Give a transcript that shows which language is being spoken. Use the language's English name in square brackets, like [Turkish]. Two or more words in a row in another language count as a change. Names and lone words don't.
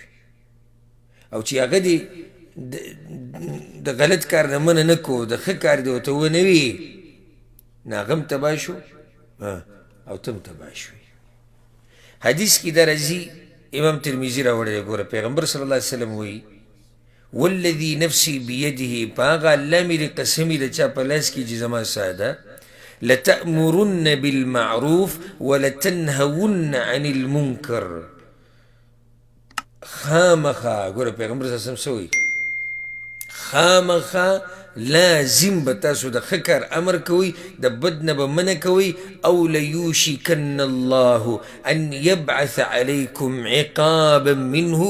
[Pashto] او چې هغه دې د غلط کار نه منع نه کو، د ښه کار دې ورته ونه وي نو هغه هم تباه شو او ته هم تباه شوې. حدیث کې دا راځي، امام ترمذي راوړی دی. ګوره پیغمبر صلی الله علیه وسلم وایي [Arabic] والذي نفسي بيده، [Pashto] په هغه الله مې د قسمي د چا په لاس کې چې زما ساده [Arabic] لتأمرن بالمعروف ولتنهون عن المنکر. [Pashto] خامخا ګوره پیغمبر صلی الله علیه وسلم څه وایي؟ خامخا لازم به تاسو د ښه کار امر کوئ، د بد نه به منع کوئ. [Arabic] او لیوشکن الله ان یبعث علیکم عقابا منه.